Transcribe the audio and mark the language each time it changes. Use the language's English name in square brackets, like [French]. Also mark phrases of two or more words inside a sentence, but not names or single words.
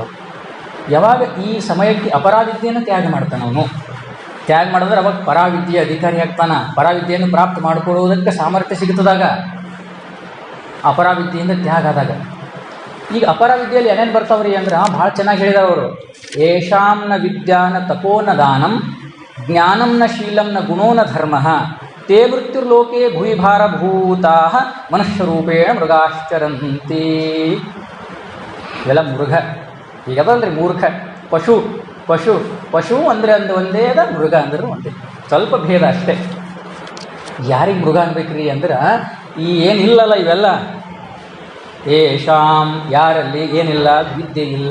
[Kannada] ಯಾವಾಗ ಈ ಸಮಯಕ್ಕೆ ಅಪರಾವಿದ್ಯೆಯನ್ನು ತ್ಯಾಗ ಮಾಡ್ತಾನೆ ಅವನು, ತ್ಯಾಗ ಮಾಡಿದ್ರೆ ಅವಾಗ ಪರಾವಿದ್ಯೆ ಅಧಿಕಾರಿ ಆಗ್ತಾನೆ. ಪರಾವಿದ್ಯೆಯನ್ನು ಪ್ರಾಪ್ತ ಮಾಡಿಕೊಳ್ಳುವುದಕ್ಕೆ ಸಾಮರ್ಥ್ಯ ಸಿಗುತ್ತದಾಗ, ಅಪರಾವಿದ್ಯೆಯಿಂದ ತ್ಯಾಗ ಆದಾಗ. ಈಗ ಅಪರಾವಿದ್ಯೆಯಲ್ಲಿ ಏನೇನು ಬರ್ತಾವ್ರಿ ಅಂದ್ರೆ, ಭಾಳ ಚೆನ್ನಾಗಿ ಹೇಳಿದಾರೆ ಅವರು. [Sanskrit] ಯೇಷಾಂ ನ ವಿದ್ಯಾನ ತಪೋನ ದಾನಂ ಜ್ಞಾನಂ ನ ಶೀಲಂ ನ ಗುಣೋ ನ ಧರ್ಮ ತೇ ಮೃತ್ಯುರ್ಲೋಕೆ ಭೂಯಿಭಾರಭೂತಾ ಮನುಷ್ಯರೂಪೇಣ ಮೃಗಾಶ್ಚರಂತಿ. [Kannada] ಇವೆಲ್ಲ ಮೃಗ, ಈಗದಲ್ರಿ ಮೂರ್ಖ. ಪಶು ಅಂದರೆ ಅಂದು ಒಂದೇ ಅದ, ಮೃಗ ಅಂದ್ರೆ ಒಂದೇ, ಸ್ವಲ್ಪ ಭೇದ ಅಷ್ಟೇ. ಯಾರಿಗೆ ಮೃಗ ಅನ್ಬೇಕ್ರಿ ಅಂದ್ರೆ ಈ ಏನಿಲ್ಲಲ್ಲ ಇವೆಲ್ಲ, ಏಷಾಂ ಯಾರಲ್ಲಿ ಏನಿಲ್ಲ, ವಿದ್ಯೆ ಇಲ್ಲ.